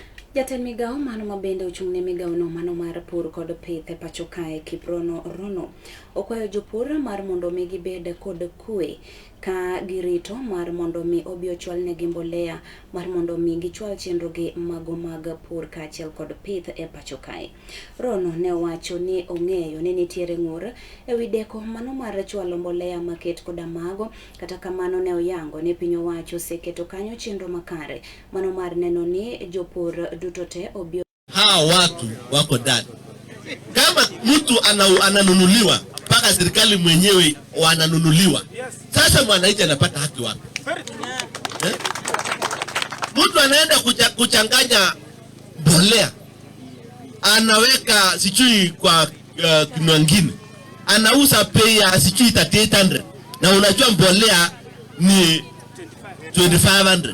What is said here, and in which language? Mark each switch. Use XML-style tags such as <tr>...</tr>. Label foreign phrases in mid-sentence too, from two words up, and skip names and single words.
<luo>Jatend migao mano mabende ochung'ne migao no mano mar pur kod pith e pacho kae Kiprono Rono okwayo jopur mar mondo mi gibed kod kwe ka girito mar mondo mi obi ochwal negi mbolea mar mondo mi gichwal chenrogi mago mag pur kaachiel kod pith e pacho kae. Rono ne owacho ni ong'eyo ni nitiere ng'ur ewi deko mano mar chwalo mbolea maket koda mago, kata kamano ne oyango ni piny owacho oseketo kanyo chenro makare mano mar neno ni jopur duto te obio.</luo> <sw>Hawa watu wako ndani. Kama mtu ananunuliwa mpaka serikali mwenyewe wananunuliwa, sasa mwananchi anapata haki wapi? Mtu anaenda kuchanganya mbolea, anaweka sijui kwa kinu ngine, anauza bei ya sijui 3800 na unajua mbolea ni 2500.</sw>